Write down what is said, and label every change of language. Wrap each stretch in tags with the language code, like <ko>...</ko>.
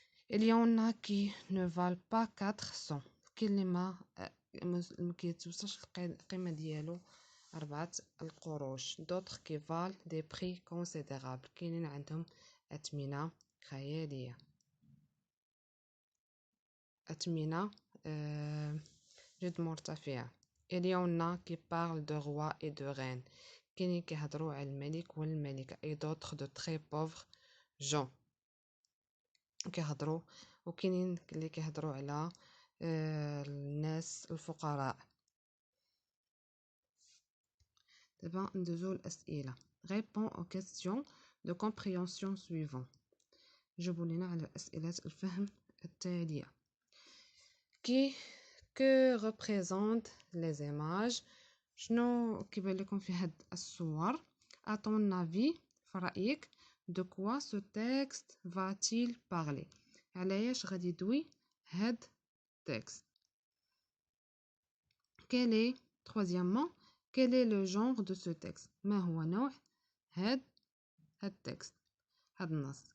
<fr>Il y en a qui ne valent pas 400</fr> <ar>كاين اللي ما كيتوصلش القيمة ديالو 4 القروش.</ar> <fr>d'autres qui valent des prix considérables</fr> <ar>كاينين عندهم أثمنة خيالية أثمنة جد مرتفعة.</ar> <fr>Il y en a qui parlent de rois et de reines</fr> <ar>كاينين كيهضروا على الملك والملكة</ar> <fr>et d'autres de très pauvres gens</fr> <ar>كيهضروا وكاينين اللي كيهضروا على الناس الفقراء. دابا ندوزو الأسئلة.</ar> <fr>Réponds aux questions de compréhension suivant.</fr> <ar>جاوبوا لينا على أسئلة الفهم التالية.</ar> <fr>Que représentent les images?</fr> <ar>شنو كيبان لكم في هاد الصور؟ أعطون avis في رأيك</ar> <fr>de quoi ce texte va-t-il parler؟</fr> <ar>علاش غادي يدوي هاد texte؟</ar> <fr>Quel est, troisièmement, quel est le genre de ce texte؟</fr> <ar>ما هو نوع هاد texte؟ هاد النص.</ar>